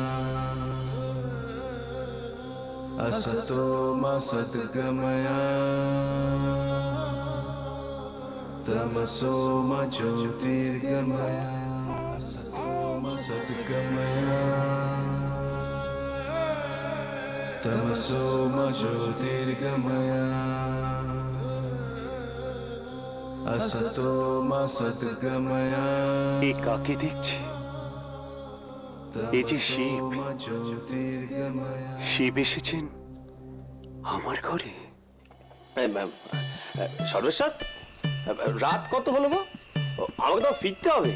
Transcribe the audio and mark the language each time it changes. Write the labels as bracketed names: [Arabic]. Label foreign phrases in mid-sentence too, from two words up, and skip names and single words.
[Sanskrit] असतो मा सद्गमया तमसो मा ज्योतिर्गमया असतो मा सद्गमया तमसो मा ज्योतिर्गमया असतो मा सद्गमया [Bangla] এ কাকে দেখছি? এ যে শিব। [Sanskrit] मा ज्योतिर्गमया [Bangla] শিব এসেছেন আমার ঘরে। সর্বেশ্বর, রাত কত হলো গো? আমাকে তো ফিরতে হবে।